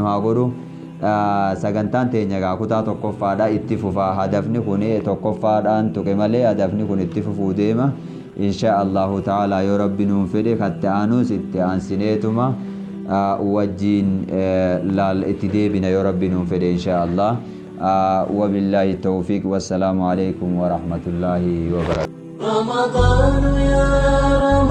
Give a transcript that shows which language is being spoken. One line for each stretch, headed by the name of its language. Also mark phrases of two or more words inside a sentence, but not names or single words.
Oromo: haa godhu sagantaan teenya gaa kutaa tokkoffaadha itti fufaa hadafni kun tokkoffaadhaan tuqe malee hadafni kun itti fufuu deema
Arabic: إن شاء الله تعالى
Oromo: yoo rabbi nuun fedhe katte aanus itti aansineetuma wajjiin laal itti deebina yoo rabbi nuun fedhe
Arabic: إن شاء الله وبالله التوفيق والسلام عليكم ورحمة الله وبركاته. رمضان يا